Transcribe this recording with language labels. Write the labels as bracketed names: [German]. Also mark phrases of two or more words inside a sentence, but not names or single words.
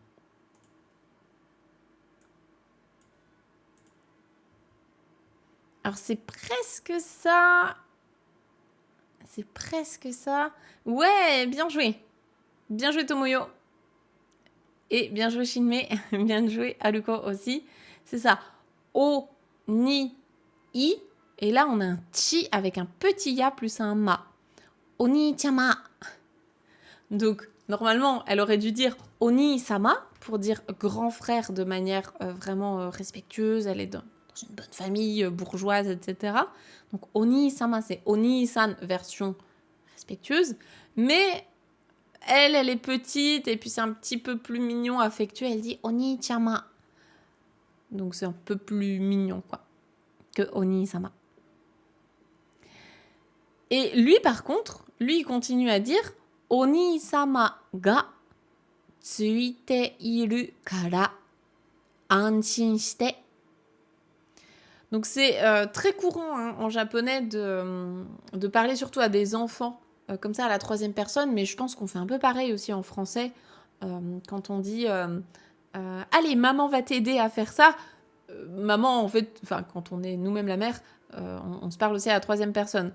[French] Alors, c'est presque ça. C'est presque ça. Ouais, bien joué. Bien joué, Tomoyo. Et bien joué, Shinmei. Bien joué, Haruko aussi. C'est ça. O, ni, i. Et là, on a un chi avec un petit ya plus un ma. Oni-chama. Donc, normalement, elle aurait dû dire Oni-sama pour dire grand frère de manière vraiment respectueuse. Elle est dans une bonne famille bourgeoise, etc. Donc, Oni-sama, c'est Oni-san version respectueuse. Mais elle est petite et puis c'est un petit peu plus mignon, affectueux. Elle dit Oni-chama. Donc, c'est un peu plus mignon, quoi, que Oni-sama. Et lui, par contre, il continue à dire [Japanese] お兄様がついているから安心して. [French] Donc c'est très courant hein, en japonais de parler surtout à des enfants comme ça à la troisième personne, mais je pense qu'on fait un peu pareil aussi en français quand on dit allez, maman va t'aider à faire ça. Maman, en fait, enfin quand on est nous-mêmes la mère, on se parle aussi à la troisième personne.